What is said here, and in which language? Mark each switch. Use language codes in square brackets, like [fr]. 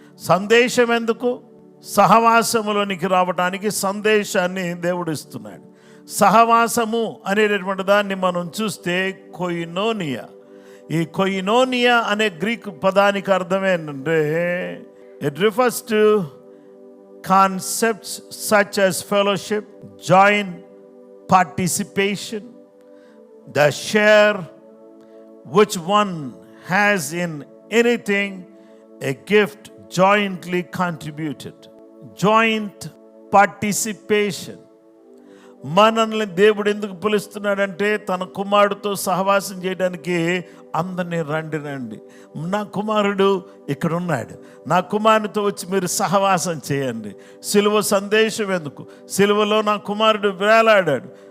[te] సందేశం ఎందుకు? సహవాసములోనికి రావడానికి సందేశాన్ని దేవుడు ఇస్తున్నాడు. సహవాసము అనేటటువంటి దాన్ని మనం చూస్తే కొయినోనియా. ఈ కొయినోనియా అనే గ్రీక్ పదానికి అర్థం ఏంటంటే, [en] It refers to concepts such as fellowship, join, participation, the share which one has in anything, a gift jointly contributed. Joint participation. [te] మనల్ని దేవుడు ఎందుకు పిలుస్తున్నాడంటే తన కుమారుడితో సహవాసం చేయడానికి అందరినీ రండి, నా కుమారుడు ఇక్కడ ఉన్నాడు, నా కుమారునితో వచ్చి మీరు సహవాసం చేయండి. సిలువ సందేశం ఎందుకు? సిలువలో నా కుమారుడు వేలాడాడు.